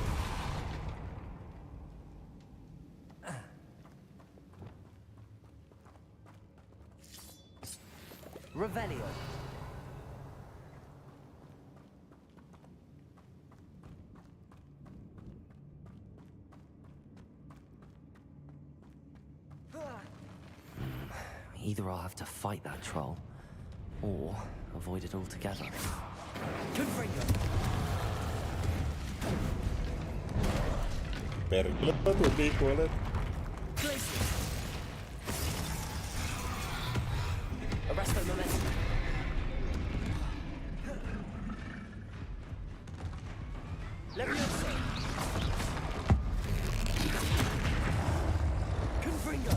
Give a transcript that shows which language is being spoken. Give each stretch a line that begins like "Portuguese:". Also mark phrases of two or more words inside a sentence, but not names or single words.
English: Revelio. Either I'll have to fight that troll, or avoid it altogether.
Finnish: Perkele, tunti puolet.
English: Arresto momentum. Levioso. Confringo.